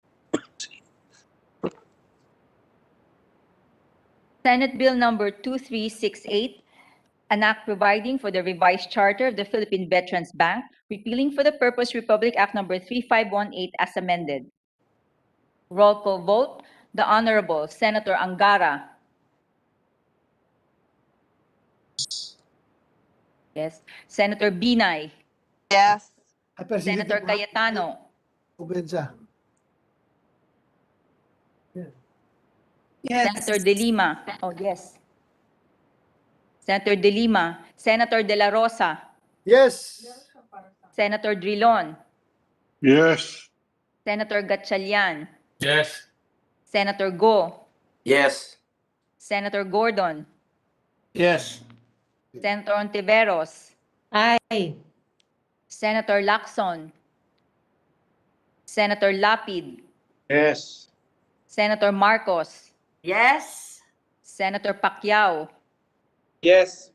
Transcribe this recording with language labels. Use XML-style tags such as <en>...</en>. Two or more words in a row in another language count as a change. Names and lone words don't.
<en>Senate Bill number 2368, an act providing for the revised charter of the Philippine Veterans Bank, repealing for the purpose Republic Act number 3518 as amended. Roll call vote. The Honorable Senator Angara. Yes. Senator Binay. Yes. Senator Cayetano. Senator De Lima. Oh, yes. Senator De Lima. Senator De La Rosa. Yes. Senator Drilon. Yes. Senator Gatchalian. Yes. Senator Go. Yes. Senator Gordon. Yes. Senator Ontiveros. Aye. Senator Lacson. Senator Lapid. Yes. Senator Marcos. Yes. Senator Pacquiao. Yes.</en>